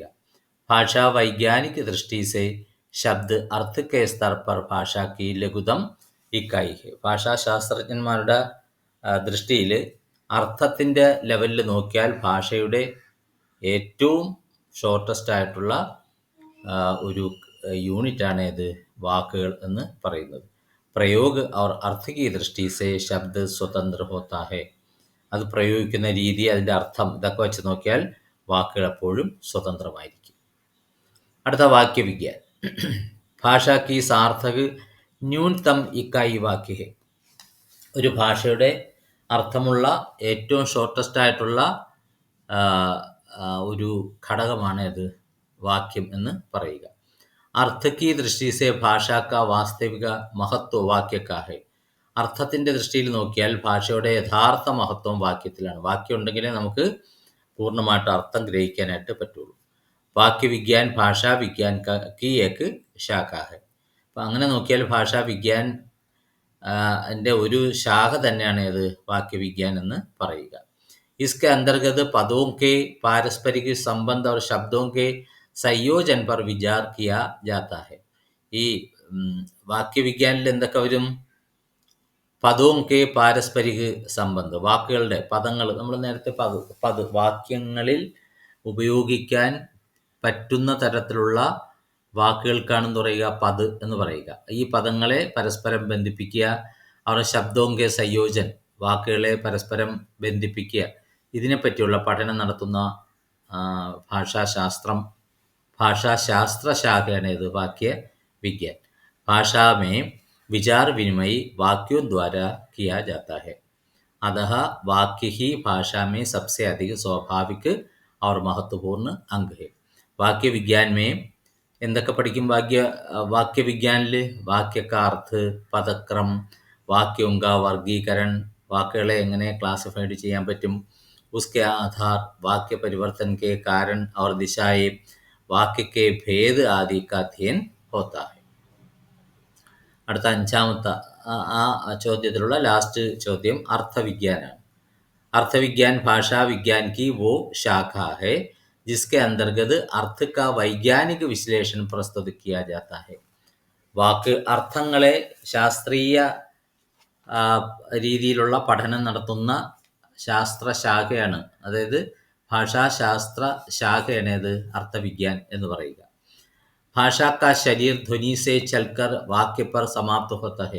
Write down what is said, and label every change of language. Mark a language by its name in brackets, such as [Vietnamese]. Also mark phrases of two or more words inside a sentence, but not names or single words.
[Hindi] भाषा वैज्ञानिक दृष्टि से शब्द अर्थ के स्तर पर भाषा की लघुतम इकाई है. [Malayalam] ഭാഷാശാസ്ത്രജ്ഞന്മാരുടെ ദൃഷ്ടിയിൽ അർത്ഥത്തിൻ്റെ ലെവലിൽ നോക്കിയാൽ ഭാഷയുടെ ഏറ്റവും ഷോർട്ടസ്റ്റ് ആയിട്ടുള്ള ഒരു യൂണിറ്റാണ് ഏത്? വാക്കുകൾ എന്ന് പറയുന്നത്. [Hindi] പ്രയോഗ് और अर्थ की दृष्टि से शब्द स्वतंत्र होता है. [Malayalam] അത് പ്രയോഗിക്കുന്ന രീതി, അതിൻ്റെ അർത്ഥം, ഇതൊക്കെ വെച്ച് നോക്കിയാൽ വാക്കുകൾ എപ്പോഴും സ്വതന്ത്രമായിരിക്കും. അടുത്ത വാക്യവിജ്ഞാൻ. [Hindi] भाषा की सार्थक न्यूनतम इकाई वाक्य है. [Malayalam] ഒരു ഭാഷയുടെ അർത്ഥമുള്ള ഏറ്റവും ഷോർട്ടസ്റ്റ് ആയിട്ടുള്ള ഒരു ഘടകമാണ് ഇത് വാക്യം എന്ന് പറയുക. [Hindi] अर्थ की दृष्टि से ഭാഷ का वास्तविक महत्व वाक्य का है. [Malayalam] അർത്ഥത്തിൻ്റെ ദൃഷ്ടിയിൽ നോക്കിയാൽ ഭാഷയുടെ യഥാർത്ഥ മഹത്വം വാക്യത്തിലാണ്. വാക്യം ഉണ്ടെങ്കിലേ നമുക്ക് പൂർണ്ണമായിട്ട് അർത്ഥം ഗ്രഹിക്കാനായിട്ട് പറ്റുള്ളൂ. [Hindi] वाक्यविज्ञान भाषा विज्ञान की एक शाखा है. [Malayalam] അപ്പം അങ്ങനെ നോക്കിയാൽ [Hindi] भाषा विज्ञान [Malayalam] എൻ്റെ ഒരു ശാഖ തന്നെയാണ് ഇത് വാക്യവിജ്ഞാൻ എന്ന് പറയുക. [Hindi] इसके अंतर्गत पदों के पारस्परिक संबंध और शब्दों के संयोजन पर विचार किया जाता है. [Malayalam] ഈ വാക്യവിജ്ഞാനിൽ എന്തൊക്കെ വരും? [Hindi] पदों के पारस्परिक संबंध, [Malayalam] വാക്കുകളുടെ പദങ്ങൾ, നമ്മൾ നേരത്തെ വാക്യങ്ങളിൽ ഉപയോഗിക്കാൻ പറ്റുന്ന തരത്തിലുള്ള വാക്കുകൾക്കാണെന്ന് പറയുക പദ് എന്ന് പറയുക. ഈ പദങ്ങളെ പരസ്പരം ബന്ധിപ്പിക്കുക. അവരുടെ [Hindi] शब्दों के संयोजन, [Malayalam] വാക്കുകളെ പരസ്പരം ബന്ധിപ്പിക്കുക. ഇതിനെപ്പറ്റിയുള്ള പഠനം നടത്തുന്ന ഭാഷാശാസ്ത്ര ശാഖയാണ് ഇത് [Hindi] वाक्य विज्ञान. भाषा में विचार विनिमय वाक्यों द्वारा किया जाता है. अतः वाक्य ही भाषा में सबसे अधिक स्वाभाविक और महत्वपूर्ण अंग है. वाक्य विज्ञान में [Malayalam] എന്തൊക്കെ പഠിക്കും? വാക്യവിജ്ഞാനിൽ [Hindi] वाक्य का अर्थ, पदक्रम, वाक्यों का वर्गीकरण, [Malayalam] വാക്കുകളെ എങ്ങനെ ക്ലാസിഫൈഡ് ചെയ്യാൻ പറ്റും, [Hindi] उसके आधार, वाक्य परिवर्तन के कारण और दिशाएं, वाक्य के भेद आदि का अध्ययन होता है. [Malayalam] അടുത്ത അഞ്ചാമത്തെ ആ ചോദ്യത്തിലുള്ള ലാസ്റ്റ് ചോദ്യം അർത്ഥവിജ്ഞാനാണ്. [Hindi] अर्थविज्ञान भाषा विज्ञान की वो शाखा है जिसके अंतर्गत अर्थ का वैज्ञानिक विश्लेषण प्रस्तुत किया जाता है. [Malayalam] വാക്ക് അർത്ഥങ്ങളെ ശാസ്ത്രീയ രീതിയിലുള്ള പഠനം നടത്തുന്ന ശാസ്ത്രശാഖയാണ്, അതായത് ഭാഷാശാസ്ത്ര ശാഖയാണ് ഇത് അർത്ഥവിജ്ഞാൻ എന്ന് പറയുക. [Hindi] भाषा का शरीर ध्वनि से चलकर वाक्य पर समाप्त होता है.